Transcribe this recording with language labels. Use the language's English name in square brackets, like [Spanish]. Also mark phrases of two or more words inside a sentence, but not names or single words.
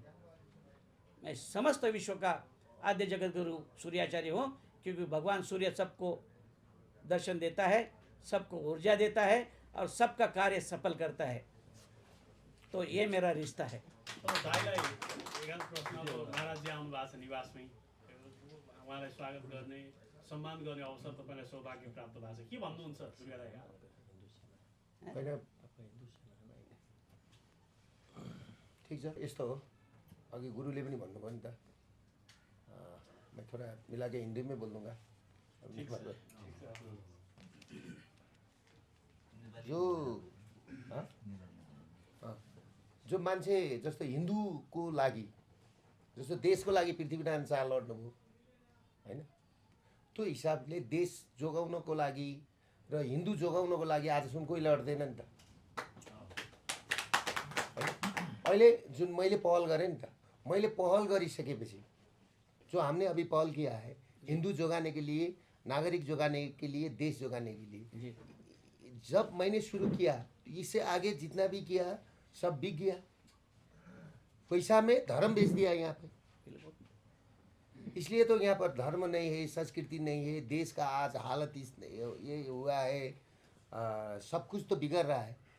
[Hindi] मैं समस्त विश्व का आद्य जगत गुरु सूर्याचार्य हूँ, क्योंकि भगवान सूर्य सबको दर्शन देता है, सबको ऊर्जा देता है और सबका कार्य सफल करता है। तो ये मेरा रिश्ता है। [Nepali] तो दाइलाई एकांत प्रश्न अब महाराज जी आउनु भएको छ निवासमै, उहाँलाई स्वागत गर्ने, सम्मान गर्ने अवसर तपाईँलाई सौभाग्य प्राप्त भएको छ, के भन्नुहुन्छ दुर्गा दाइ? होइन, ठिक छ, यस्तो हो। अघि गुरुले पनि भन्नुभयो नि त, [Hindi] मैं थोड़ा मिला के हिंदी में बोल दूंगा। [Nepali] जो जो मान्छे जस्तो हिन्दूको लागि, जस्तो देशको लागि पृथ्वीनारायण शाह लड्नुभयो होइन, त्यो हिसाबले देश जोगाउनको लागि र हिन्दू जोगाउनको लागि आजसम्म कोही लड्दैन नि त। अहिले जुन मैले पहल गरेँ नि त, मैले पहल गरिसकेपछि [Hindi] जो हमने अभी पहल किया है हिंदू जोगाने के लिए, नागरिक जोगाने के लिए, देश जोगाने के लिए, जब मैंने शुरू किया इससे आगे जितना भी किया सब बिक गया। पैसा में धर्म बेच दिया यहाँ पे। इसलिए तो यहाँ पर धर्म नहीं है, संस्कृति नहीं है, देश का आज हालत ये हुआ है, सब कुछ तो बिगड़ रहा है।